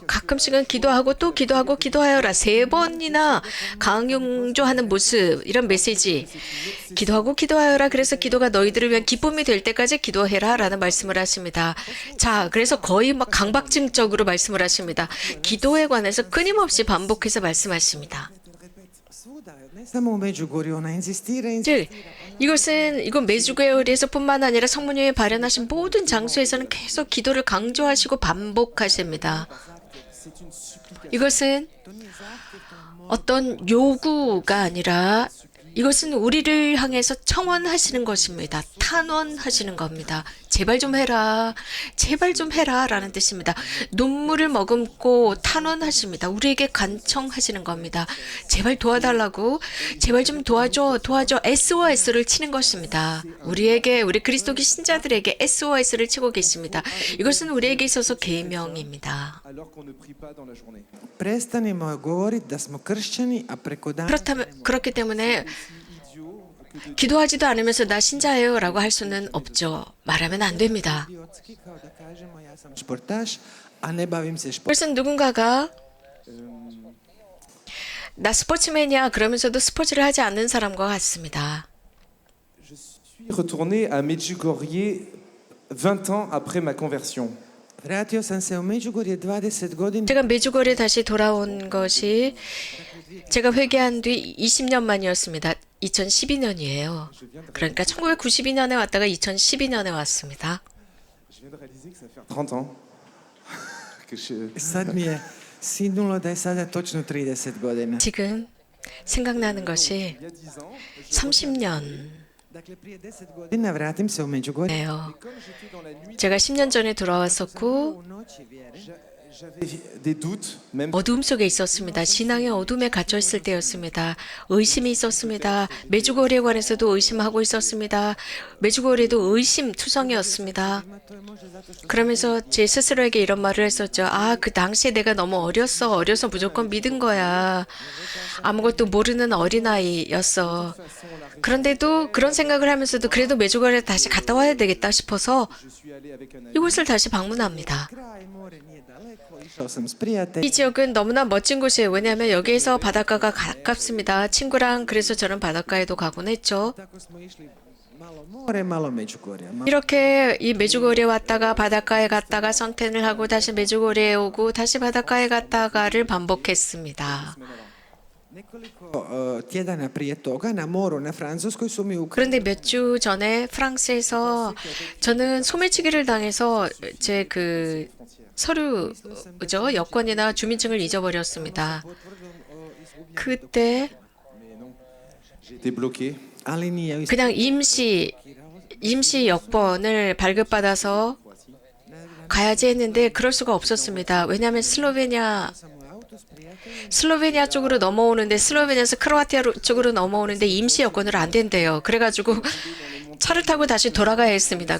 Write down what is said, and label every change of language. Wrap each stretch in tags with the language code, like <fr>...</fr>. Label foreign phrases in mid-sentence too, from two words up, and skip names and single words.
<ko>가끔씩은 기도하고 또 기도하고 기도하여라 3번이나 강조하는 모습, 이런 메시지. 기도하고 기도하여라. 그래서 기도가 너희들을 위한 기쁨이 될 때까지 기도해라 라는 말씀을 하십니다. 자, 그래서 거의 막 강박증적으로 말씀을 하십니다. 기도에 관해서 끊임없이 반복해서 말씀하십니다.</ko> <hr>Svuda, ne samo u Međugorju, ona inzistira,</hr> <ko>즉, 이건 메주교회에서뿐만 아니라 성모님이 발현하신 모든 장소에서는 계속 기도를 강조하시고 반복하십니다. 이것은 어떤 요구가 아니라 이것은 우리를 향해서 청원하시는 것입니다. 탄원하시는 겁니다. 제발 좀 해라. 제발 좀 해라 라는 뜻입니다. 눈물을 머금고 탄원하십니다. 우리에게 간청하시는 겁니다. 제발 도와달라고. 제발 좀 도와줘. SOS를 치는 것입니다. 우리 그리스도교 신자들에게 SOS를 치고 계십니다. 이것은 우리에게 있어서 계명입니다.</ko> <fr>Alors qu'on ne prie pas dans la journée.</fr> <hr>prestanimo govoriti da smo kršćani, a preko dana</hr> <ko>그렇기 때문에 기도하지도 않으면서 나 신자예요 라고 할 수는 없죠. 말하면 안 됩니다.</ko> <hr>idiotski kao da kažemo ja sam športaš, a ne bavim se športom.</hr> <ko>그래서 누군가가 나 스포츠맨이야 그러면서도 스포츠를 하지 않는 사람과 같습니다.</ko> <fr>Je suis retourné à Medjugorje 20 ans après ma conversion.</fr> <hr>Vratio sam se u Međugorje 20 godina.</hr> <ko>제가 메주거리에 다시 돌아온 것이 제가 회개한 뒤 20년 만이었습니다. 2012년이에요. 그러니까 1992년에 왔다가 2012년에 왔습니다.</ko> <fr>Je viens de réaliser que ça fait 30 ans que je...</fr> <hr>Sad mi je sinulo da je sada točno 30 godina.</hr> <ko>지금 생각나는 것이</ko> <fr>Il y a 10 ans,</fr> <ko>30년이에요.</ko> <hr>Dakle, prije 10 godina vratim se u Međugorje.</hr> <fr>comme j'étais dans la nuit,</fr> <ko>제가 10년 전에 돌아왔었고</ko> <hr>U noći vjere</hr> <fr>J'avais des doutes, même</fr> <ko>어두움 속에 있었습니다. 신앙의 어둠에 갇혀 있을 때였습니다. 의심이 있었습니다. 메주고리에 관해서도 의심하고 있었습니다. 메주고리도 의심투성이었습니다. 그러면서 제 스스로에게 이런 말을 했었죠. 아, 그 당시에 내가 너무 어려서 무조건 믿은 거야. 아무것도 모르는 어린아이였어. 그런데도 그런 생각을 하면서도 그래도 메주고리에 다시 갔다 와야 되겠다 싶어서</ko> <fr>je suis allé avec un ami.</fr> <ko>이곳을 다시 방문합니다.</ko> <hr>Kraj more nije daleko, išao sam s prijateljem.</hr> <ko>이 지역은 너무나 멋진 곳이에요. 왜냐하면 여기에서 바닷가가 가깝습니다. 친구랑 그래서 저는 바닷가에도 가곤 했죠.</ko> <hr>Tako smo išli malo more, malo Međugorje.</hr> <ko>이렇게 이 메주고리에 왔다가 바닷가에 갔다가 선탠을 하고 다시 메주고리에 오고 다시 바닷가에 갔다가를 반복했습니다.</ko> <hr>Nekoliko tjedana prije toga na moru na Francuskoj su mi ukrali</hr> <ko>그런데 몇 주 전에 프랑스에서 저는 소매치기를 당해서 제 그 서류죠, 여권이나 주민증을 잊어버렸습니다. 그때</ko> <fr>J'ai été bloqué.</fr> <hr>ali nije</hr> <ko>그냥 임시 여권을 발급받아서 가야지 했는데 그럴 수가 없었습니다. 왜냐하면 슬로베니아 쪽으로 넘어오는데 슬로베니아에서 크로아티아 쪽으로 넘어오는데 임시 여권으로 안 된대요. 그래가지고 차를 타고 다시 돌아가야 했습니다.</ko>